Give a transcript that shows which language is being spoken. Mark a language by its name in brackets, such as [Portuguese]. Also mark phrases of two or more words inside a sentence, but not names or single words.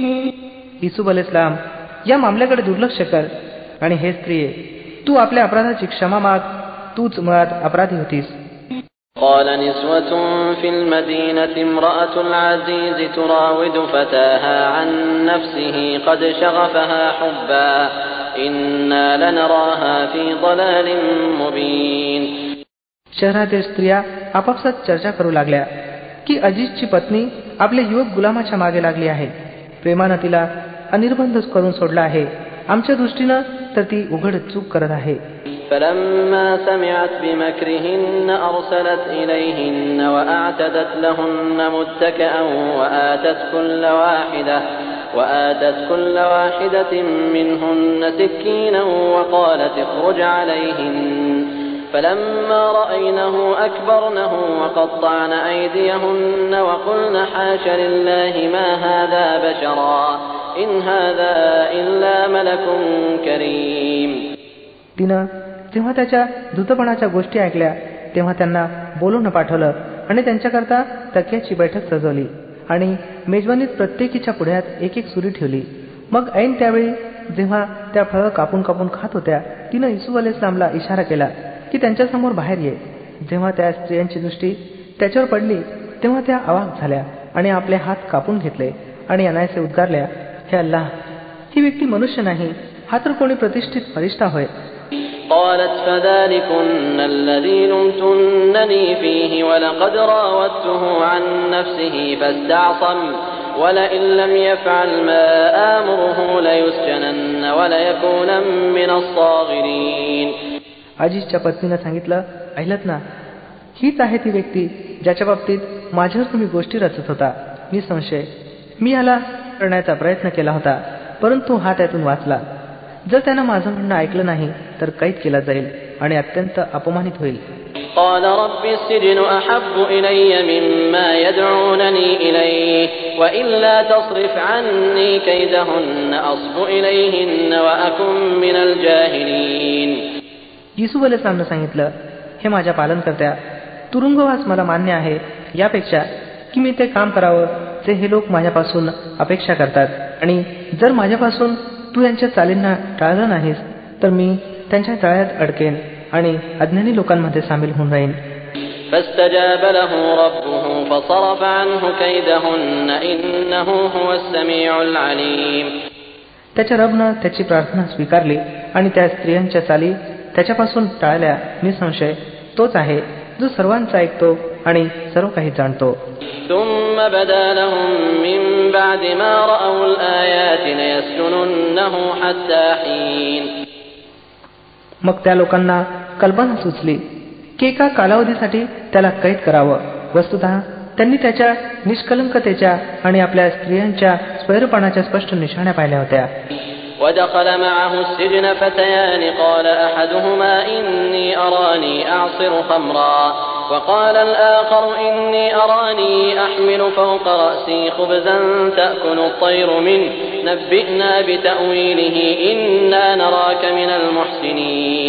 [Marathi] युसूफ अलैहिस्सलाम या मामल्याकडे दुर्लक्ष कर आणि हे स्त्रिये, तू आपल्या अपराधाची क्षमा माग, तूच मुळात अपराधी होतीस. [Arabic] قال نسوة في المدينة امرأة العزيز تراود فتاها عن نفسه قد شغفها حبا إنا لنراها في ضلال مبين. [Marathi] शहरातील स्त्रिया आपापसात चर्चा करू लागल्या की अजीजची पत्नी आपल्या युवक गुलामाच्या मागे लागली आहे. प्रेमानं तिला अनिर्बंध करून सोडला आहे. आमच्या दृष्टीनं तर ती उघड चूक करत आहे. [Arabic] فلما سمعت بمكرهن أرسلت إليهن وأعتدت لهن متكئا وآتت كل واحدة منهن سكينا وقالت اخرج عليهن فلما رأينه أكبرنه وقطعن أيديهن وقلن حاش لله ما هذا بشرا إن هذا إلا ملك كريم. [Marathi] तिनं जेव्हा त्याच्या धूतपणाच्या गोष्टी ऐकल्या तेव्हा त्यांना बोलवून पाठवलं आणि त्यांच्याकरता तक्याची बैठक सजवली आणि मेजवानीत प्रत्येकीच्या पुढ्यात एक एक सुरी ठेवली. मग ऐन त्यावेळी जेव्हा त्या फळं कापून कापून खात होत्या तिनं युसूफ अलैहिस्सलामला इशारा केला की त्यांच्यासमोर बाहेर ये. जेव्हा त्या स्त्रियांची दृष्टी त्याच्यावर पडली तेव्हा त्या अवाक झाल्या आणि आपले हात कापून घेतले आणि अनायसे उद्गारल्या, हे अल्लाह, ही व्यक्ती मनुष्य नाही, हा तर कोणी प्रतिष्ठित फरिश्ता होय. [Arabic] قالت فذلكن الذي لمتنني فيه ولقد راودته عن نفسه فاستعصم ولئن لم يفعل ما آمره ليسجنن وليكون من الصاغرين. [Marathi] अजीजच्या पत्नीनं सांगितलं, ऐकलत ना, हीच आहे ती व्यक्ती ज्याच्या बाबतीत माझ्यावर तुम्ही गोष्टी रचत होता. निसंशय मी याला करण्याचा प्रयत्न केला होता, परंतु हा त्यातून वाचला. जर त्यानं माझं म्हणणं ऐकलं नाही तर कैद केला जाईल आणि अत्यंत अपमानित होईल. [Arabic] قال رب السجن أحب إلي مما يدعونني إليه وإلا تصرف عني كيدهن أصب إليهن وأكن من الجاهلين. [Marathi] युसूफ अलैहिस्सलामनं सांगितलं, हे माझ्या पालनकर्त्या, तुरुंगवास मला मान्य आहे यापेक्षा की मी ते काम करावं जे हे लोक माझ्यापासून अपेक्षा करतात, आणि जर माझ्यापासून तू यांच्या चालींना टाळलं नाहीस तर मी त्यांच्या जाळ्यात अडकेन आणि अज्ञानी लोकांमध्ये सामील होऊन राहीन. [Arabic] فاستجاب له ربه فصرف عنه كيدهن إنه هو السميع العليم. [Marathi] त्याच्या रबनं त्याची प्रार्थना स्वीकारली आणि त्या स्त्रियांच्या चाली त्याच्यापासून टाळल्या. निसंशय तोच आहे जो सर्वांचा ऐकतो आणि सर्व काही जाणतो. [Arabic] ثم بدا لهم من بعد ما رأوا الآيات ليسجننه حتى حين. [Marathi] मग त्या लोकांना कल्पना सुचली की एका कालावधीसाठी त्याला कैद करावं. वस्तुतः त्यांनी त्याच्या निष्कलंकतेच्या आणि आपल्या स्त्रियांच्या स्वैरपणाच्या स्पष्ट निशाण्या पाहिल्या होत्या. [Arabic] ودخل معه السجن فتيان قال أحدهما إني أراني أعصر خمرا وقال الآخر إني أراني أحمل فوق رأسي خبزا تأكل الطير منه نبئنا بتأويله إنا نراك من المحسنين.